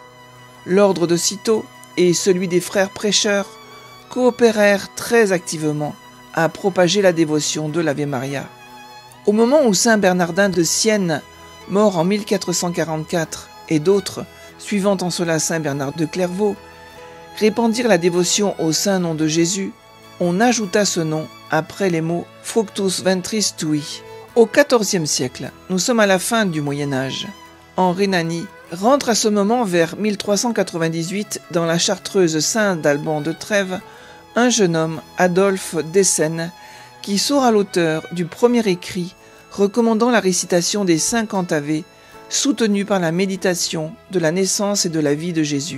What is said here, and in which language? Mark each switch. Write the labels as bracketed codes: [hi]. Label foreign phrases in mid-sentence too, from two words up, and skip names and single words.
[fr] L'ordre de Cîteaux et celui des frères prêcheurs coopérèrent très activement à propager la dévotion de l'Ave Maria. Au moment où saint Bernardin de Sienne, mort en 1444, et d'autres, suivant en cela saint Bernard de Clairvaux, répandirent la dévotion au saint nom de Jésus, on ajouta ce nom après les mots « [la] fructus ventris tui ». [fr] Au XIVe siècle, nous sommes à la fin du Moyen-Âge. En Rhénanie, rentre à ce moment vers 1398 dans la chartreuse Saint-Alban de Trèves un jeune homme, Adolphe d'Essen, qui sera l'auteur du premier écrit recommandant la récitation des 50 Ave, soutenu par la méditation de la naissance et de la vie de Jésus.